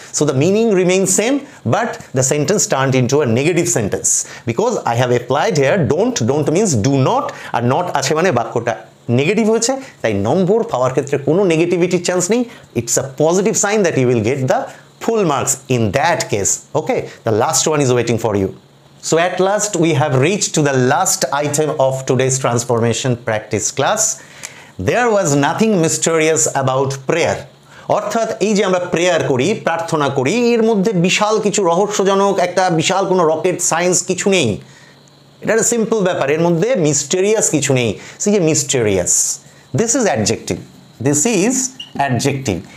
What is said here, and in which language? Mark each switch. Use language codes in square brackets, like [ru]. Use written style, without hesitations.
[en] So the meaning remain same, but the sentence turned into a negative sentence because I have applied here don't. Don't means do not, [bn] are not আছে মানে বাক্যটা negative হয়েছে, তাই নম্বর পাওয়ার ক্ষেত্রে কোনো নেগেটিভিটির chance নেই। [en] It's a positive sign that you will get the full marks in that case. Okay, the last one is waiting for you. So at last we have reached to the last item of today's transformation practice class. There was nothing mysterious about prayer. [bn] অর্থাৎ এই যে আমরা prayer করি, প্রার্থনা করি, এর মধ্যে বিশাল কিছু রহস্যজনক একটা বিশাল কোনো রকেট সায়েন্স কিছু নেই। এটা একটা সিম্পল ব্যাপার, এর মধ্যে মিস্টেরিয়াস কিছু নেই। সে যে mysterious, [en] This is adjective, this is adjective.